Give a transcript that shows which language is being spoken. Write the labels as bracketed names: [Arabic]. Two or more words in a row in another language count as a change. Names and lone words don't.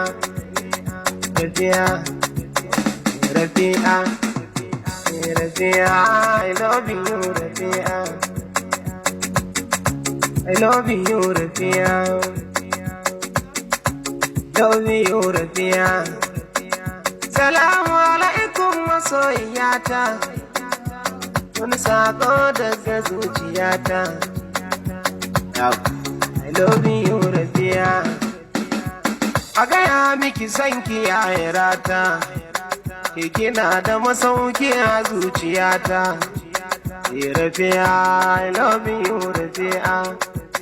[English] Rafiya, Rafiya, Rafiya, I love you, Rafiya. I love you, Rafiya. Love you, Rafiya. [Hausa] Salamu alaikum masoyiyata. Wani sako daga zuciyata. [English] I love you, Rafiya. [Hausa] A gaya miki sanki ya rata. Ke kina da masauki a zuciyata. [English] Rafiya, I love you, Rafiya.